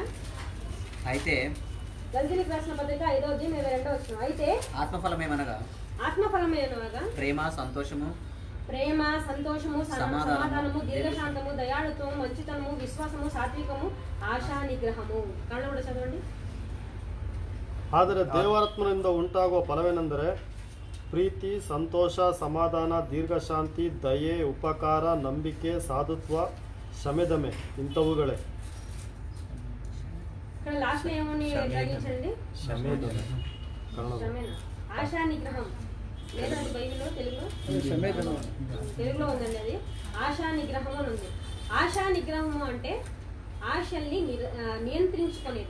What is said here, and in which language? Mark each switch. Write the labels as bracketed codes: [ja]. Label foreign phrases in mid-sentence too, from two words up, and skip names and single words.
[te] అయితే గల్తీలకు రాసిన పత్రిక 5వ అధ్యాయం 22వ వచనం. అయితే ఆత్మఫలమేమనగా ఆత్మఫలమేనగా ప్రేమ, సంతోషము, సమాధానము, దీర్ఘశాంతము, దయాళుత్వము, మంచితనము, విశ్వాసము, సాత్వికము, ఆశా నిగ్రహము. కళ్ళ కూడా చదవండి. [kn] ಆದರೆ ದೇವರಾತ್ಮನಿಂದ ಉಂಟಾಗುವ ಫಲವೇನೆಂದರೆ ಪ್ರೀತಿ, ಸಂತೋಷ, ಸಮಾಧಾನ, ದೀರ್ಘಶಾಂತಿ, ದಯೆ, ಉಪಕಾರ, ನಂಬಿಕೆ, ಸಾಧುತ್ವ, ಶಮೆದಮೆ ಇಂಥವುಗಳೇ. [te] ఇక్కడ లాస్ట్ లో ఏమని గ్రహించండి? [kn] ಶಮೆದಮೆ. [te] ఆశా నిగ్రహం లేదండి బైబిల్లో, తెలుగులో తెలుగులో ఉందండి అది. ఆశా నిగ్రహం అని ఉంది. ఆశా నిగ్రహము అంటే ఆశల్ని నియంత్రించుకునేది.